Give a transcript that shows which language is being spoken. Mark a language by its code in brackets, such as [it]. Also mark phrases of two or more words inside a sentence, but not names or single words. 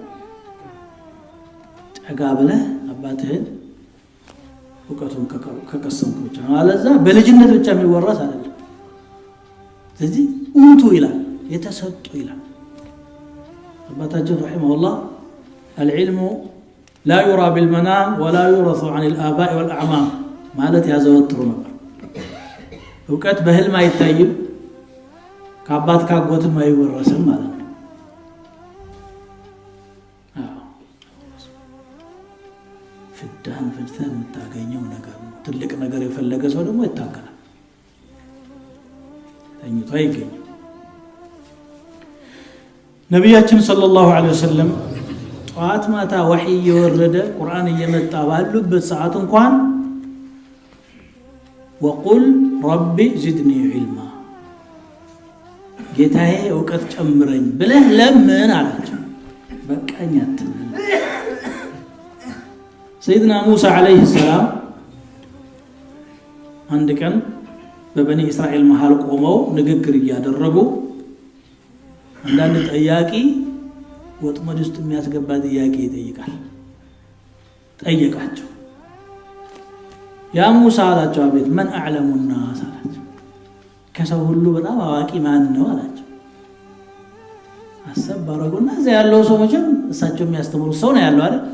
[am] ጠጋ ብለህ አባትህን ዕውቀቱን ከቀሰምክ ብቻ ነው አለዛ በልጅነት ብቻ የሚወራስ አይደለም ስለዚህ ኡቱ ይላል የተሰጡ ይላል አባታችን ረሂመሁላህ [ar] العلم لا يرى بالمنام ولا يورث عن الآباء والأعمام [am] ማለት ያዘወትሩ ነበር ዕውቀት በህልም አይታይም ከአባት ካጎትም አይወረስም ማለት ነው ፍዳን ፍጅተን የምታገኘው ነገር ነው ትልቅ ነገር የፈለገ ሰው ደግሞ ይታገላል ተኝቶ አይገኝም ነብያችን [ar] صلى الله عليه وسلم [am] ጧት ማታ ወህይ የወረደ ቁርአን እየመጣ ባሉበት ሰዓት እንኳን [ar] وقل ربي زدني علما [am] ጌታዬ ዕውቀት ጨምረኝ ብለህ ለምን አላቸው በቃኝ አትበል [ar] سيدنا موسى عليه السلام [am] አንድ ቀን በበኒ እስራኤል መሃል ቆመው ንግግር እያደረጉ አንዳንድ ጠያቂ ወጥመድ ውስጥ የሚያስገባ ጥያቄ ይጠይቃል። ጠየቃቸው። [ar] يا موسى [am] አላቸው። አቤት። [ar] من أعلم الناس [am] አላቸው። ከሰው ሁሉ በጣም አዋቂ ማን ነው አላቸው። አሰብ ባረጉና እዛ ያለው ሰው መቼም እሳቸው የሚያስተምሩት ሰው ነው ያለው አይደል?